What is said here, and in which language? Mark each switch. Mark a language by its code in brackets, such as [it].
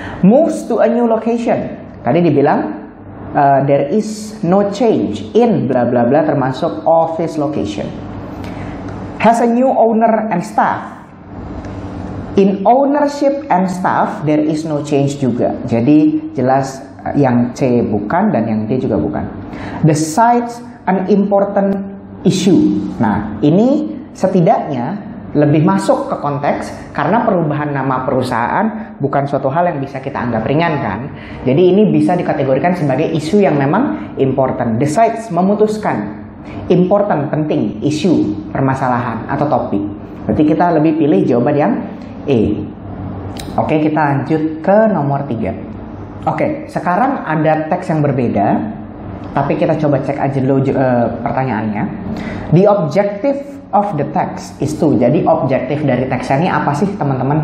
[en] Moves to a new location, [id] tadi dibilang [en] there is no change in bla bla bla [id] termasuk [en] office location. Has a new owner and staff. In ownership and staff there is no change juga. [id] Jadi jelas yang C bukan dan yang D juga bukan. [en] Decides an important issue. [id] Nah, ini setidaknya lebih masuk ke konteks karena perubahan nama perusahaan bukan suatu hal yang bisa kita anggap ringan kan. Jadi ini bisa dikategorikan sebagai isu yang memang important. Decides, memutuskan. Important, penting, isu, permasalahan atau topik. Berarti kita lebih pilih jawaban yang E. Oke, kita lanjut ke nomor 3. Oke, sekarang ada teks yang berbeda. Tapi kita coba cek aja dulu pertanyaannya. [en] The objective of the text is to. [id] Jadi objektif dari teksnya ini apa sih teman-teman?